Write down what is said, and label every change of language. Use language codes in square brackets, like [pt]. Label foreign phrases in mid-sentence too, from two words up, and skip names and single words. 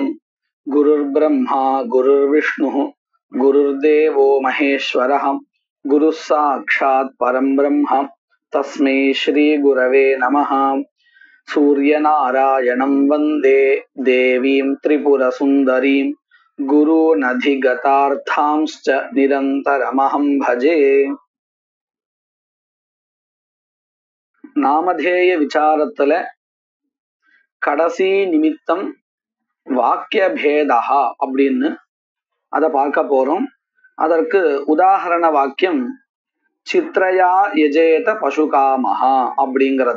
[sa] गुरुर्ब्रह्मा गुरुर्विष्णुः गुरुर्देवो महेश्वरः गुरुः साक्षात् परं ब्रह्म तस्मै श्री गुरवे नमः। सूर्यनारायणं वन्दे देवीं त्रिपुरसुन्दरीं गुरूनधिगतार्थांश्च निरन्तरमहं भजे। [ta] நாமதேய விசாரத்துல கடைசி நிமித்தம் வாக்கிய பேதா அப்படின்னு அதை பார்க்க போறோம். அதற்கு உதாரண வாக்கியம் [sa] चित्रया यजेत पशुकामः [ta] அப்படிங்கிறது.